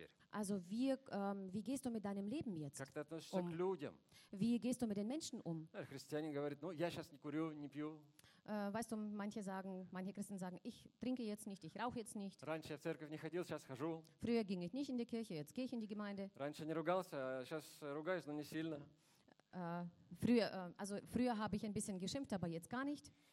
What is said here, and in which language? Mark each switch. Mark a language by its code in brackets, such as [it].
[de] Also wie gehst du mit deinem Leben jetzt um? Wie gehst du mit den Menschen um? [ru] Христианин говорит, ну, я сейчас не курю, не пью. [de] Weißt du, manche Christen sagen, ich trinke jetzt nicht, ich rauche jetzt nicht. [ru] Раньше я в церковь не ходил, сейчас хожу. [de] Früher ging ich nicht in die Kirche, jetzt gehe ich in die Gemeinde. [ru] Раньше не ругался, сейчас ругаюсь, но не сильно. [de] Früher habe ich ein bisschen geschimpft, aber jetzt gar nicht.